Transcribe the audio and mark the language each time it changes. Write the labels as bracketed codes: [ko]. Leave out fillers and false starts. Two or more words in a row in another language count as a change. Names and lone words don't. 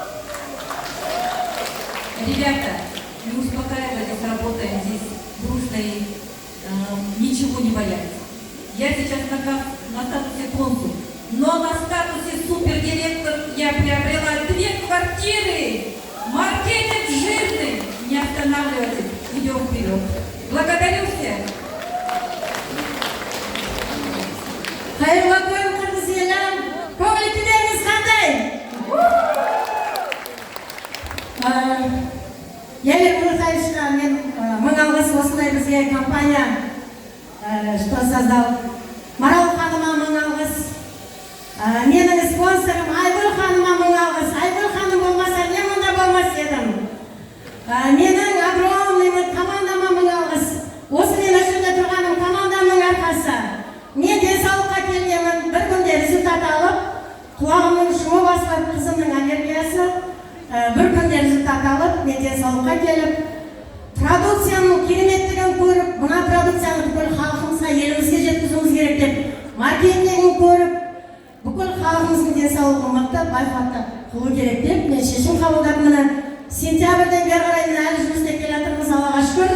[ru] Ребята, не успокаивайтесь, работаем здесь дружно и ничего не бояться. Я сейчас на статусе консул. но на статусе супердиректор я приобрела 2 квартиры. Маркетинг жирный. Не останавливайтесь, идем вперед. Благодарю всех. [kk] Қайырлы күн, қырғыз елім. Көңіл-күйлеріңіз қандай? Елер Мурхаевичқа мен мың алғыс осындай бізге компания, [ru] что создал. [kk] Марал ханыма мың алғыс. Менің спонсорым Айгүл ханыма мың алғыс. Айгүл ханым болмаса, мен мұнда болмас едім. Менің огромный командама мың алғыс. Осы мен үшінде тұрғаным командамның арқасы. Мен денсаулыққа келгенмін, бір күнде результат алып, құлағымның шуы басылып, қызымның аллергиясы, бір күнде результат алып, мен денсаулыққа келіп, продукцияның кереметтігін көріп, мына продукцияны бүкіл халқымызға, елімізге жеткізуіміз керек деп, маркетингін көріп, бүкіл халқымыздың денсаулығын мықты, байқатты қылу керек деп, мен шешім қабылдап, міне сентябрьден бері қарай мен әлі жұмыс істеп келе жатырмыз, Аллаға шүкір.